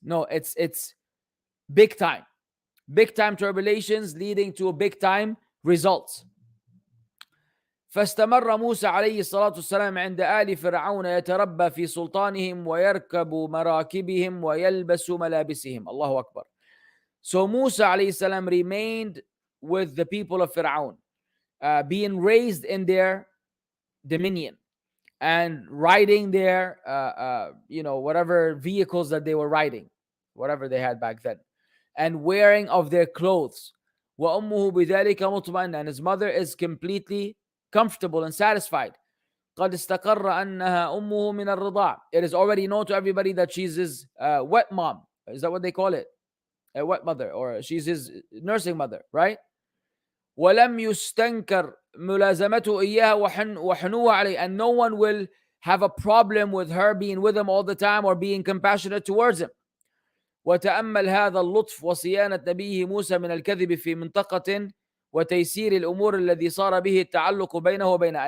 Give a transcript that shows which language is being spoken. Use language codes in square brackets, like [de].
[en] No, it's big time tribulations leading to big time results. [ar] فاستمر موسى عليه الصلاة والسلام عند آل فرعون يتربى في سلطانهم ويركب مراكبهم ويلبس ملابسهم. الله أكبر. [en] So Musa alayhi salam remained with the people of Fir'aun, being raised in their dominion and riding their, whatever vehicles that they were riding, whatever they had back then, and wearing of their clothes. [ar] وَأُمُّهُ بِذَلِكَ مُطْمَئِنَّةٌ, [en] and his mother is completely comfortable and satisfied. [ar] قَدْ استقر أنها أمه من الرضاع. [en] It is already known to everybody that she's his wet mom. Is that what they call it? A wet mother, or she's his nursing mother, right? [ar] وَلَمْ يُسْتَنْكَرْ مُلَازَمَتُهُ إِيَّاهَا وَحُنُوهَا عَلَيْهِ, [en] and no one will have a problem with her being with him all the time or being compassionate towards him. [ar] وتأمل هذا اللطف وصيانة نبيه موسى من الكذب في منطقة وتيسير الأمور الذي صار به التعلق بينه وبينها.